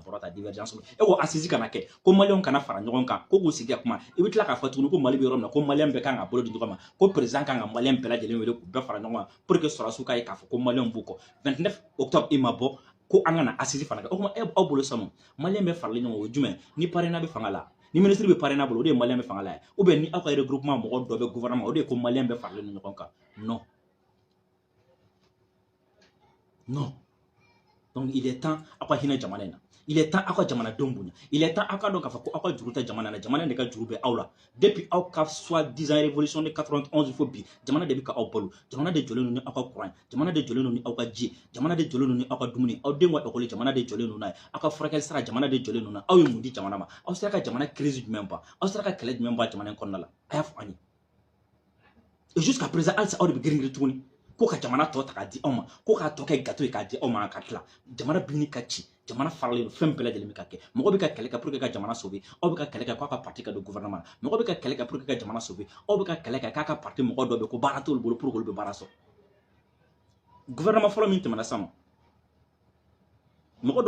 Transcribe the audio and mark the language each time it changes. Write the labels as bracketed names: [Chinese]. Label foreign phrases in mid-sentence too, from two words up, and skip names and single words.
[Bambara] bɔra ta divergence e ko assise kana kɛ ko Maliyɛnw kana fara ɲɔgɔn kan ko k'u sigi ka kuma i bɛ tila k'a fɔ tuguni ko Mali bɛ yɔrɔ min na ko Maliyɛn bɛɛ kan ka bolo di ɲɔgɔn ma ko président kan ka Maliyɛn bɛɛ lajɛlen wele k'u bɛɛ fara ɲɔgɔn kan [French] pour que [Bambara] sɔrɔdasiw k'a ye k'a fɔ ko Maliyɛnw b'u kɔ 29 octobre i ma bɔ ko an kana assise fana kɛ o kuma aw bolo sanu Maliyɛn bɛ faralen ɲɔgɔn o ye jumɛn ni parrainage bɛ fanga la ni ministre bɛ parrainage bolo o de ye Maliyɛn bɛ fanga la [French] ou bien [Bambara] ni aw ka regroupement mɔgɔ dɔ bɛ gouvernement o de ye ko Maliyɛn bɛ faralen ɲɔgɔn kan non [French] non donc il est temps [Bambara] aw ka hinɛ jamana in na [French] il est temps [Bambara] aw ka jamanadenw bonya [French] il est temps [Bambara] aw ka dɔn k'a fɔ ko aw ka juru tɛ jamana na jamana de ka juru bɛ aw la depuis aw ka [French] soi-disant révolution de 91 [Bambara] fo bi jamana de bɛ ka aw balo jamana de jɔlen don ni aw ka courant jamana de jɔlen don ni aw ka ji jamana de jɔlen don ni aw ka dumuni aw denw ka école jamana de jɔlen don n'a ye aw ka furakɛli sara jamana de jɔlen don n'a aw ye mun di jamana ma aw sera ka jamana crise jumɛn ban aw sera ka kɛlɛ jumɛn ban jamana in kɔnɔna la a y'a fɔ an ye [French] et jusqu'à présent [Bambara] halisa aw de bɛ girin-girin tuguni ko ka jamana tɔ ta k'a di aw ma ko k'a tɔ kɛ gâteau ye k'a di aw ma ka tila jamana bin ka ci jamana faralen don fɛn bɛɛ lajɛlen bɛ ka kɛ mɔgɔ bɛ ka kɛlɛ kɛ [French] pour que [Bambara] ka jamana sauver aw bɛ ka kɛlɛ kɛ k'a ka parti ka don gouvernement na mɔgɔ bɛ ka kɛlɛ kɛ [French] pour que [Bambara] ka jamana sauver aw bɛ ka kɛlɛ kɛ k'a ka parti mɔgɔ dɔ bɛ ko baara t'olu bolo [French] pour que [Bambara] olu bɛ baara sɔrɔ gouvernement fɔlɔ min tɛmɛna sisan nɔ mɔgɔ dɔw